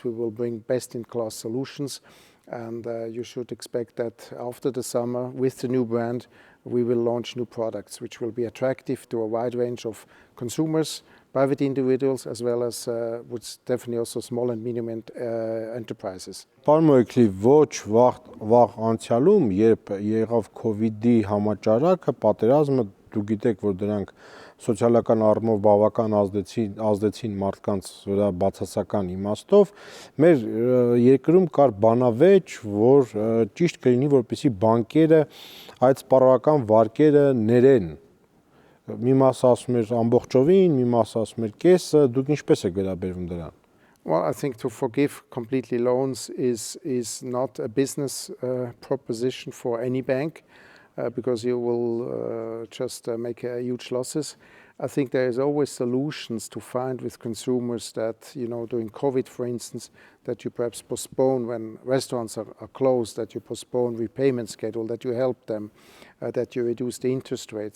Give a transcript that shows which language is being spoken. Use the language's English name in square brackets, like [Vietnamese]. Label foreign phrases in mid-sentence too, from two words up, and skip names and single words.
[English] We will bring best in class solutions. And you should expect that after the summer, with the new brand, we will launch new products, which will be attractive to a wide range of consumers, private individuals, as well as definitely also small and medium enterprises. [Armenian] Պարոն Moeckli, ոչ վաղ անցյալում, երբ եղավ COVID-ի համաճարակը, պատերազմը, դուք գիտեք, որ դրանք սոցիալական առումով բավական ազդեցին մարդկանց վրա բացասական իմաստով, մեր երկրում կար բանավեճ, որ ճիշտ կլինի, որպեսզի բանկերը այդ սպառողական վարկերը ներեն։ Մի մասը ասում էր ամբողջովին, մի մասը ասում էր կեսը, դուք ինչպես եք վերաբերվում դրան։ [English] Well, I think to forgive completely loans is not a business proposition for any bank. Because you will just make huge losses. I think there is always solutions to find with consumers that, during COVID, for instance, that you perhaps postpone when restaurants are closed, that you postpone repayment schedule, that you help them, that you reduce the interest rate.